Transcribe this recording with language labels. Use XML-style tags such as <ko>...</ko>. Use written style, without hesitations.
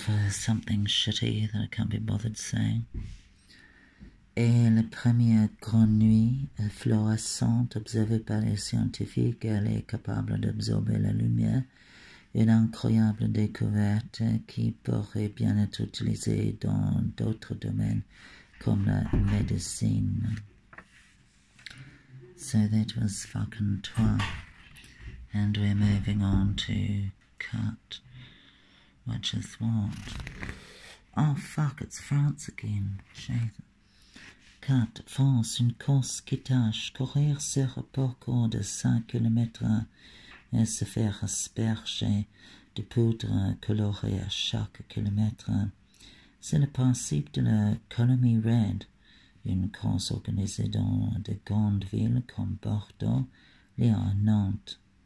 <en>Something shitty that I can't be bothered saying.</en> <fr>Et la première grenouille fluorescente observée par les scientifiques, elle est capable d'absorber la lumière. Une incroyable découverte qui pourrait bien être utilisée dans d'autres domaines comme la médecine.</fr> <en>So that was fucking 3. And we're moving on to cut, which is what? Oh fuck, it's France again. Shit. 4.</en> <fr>France, une course qui tâche courir sur un parcours de 5 km et se faire asperger de poudre colorée à chaque kilomètre. C'est le principe de la Colony Red, une course organisée dans de grandes villes comme Bordeaux, Lyon et Nantes.</fr>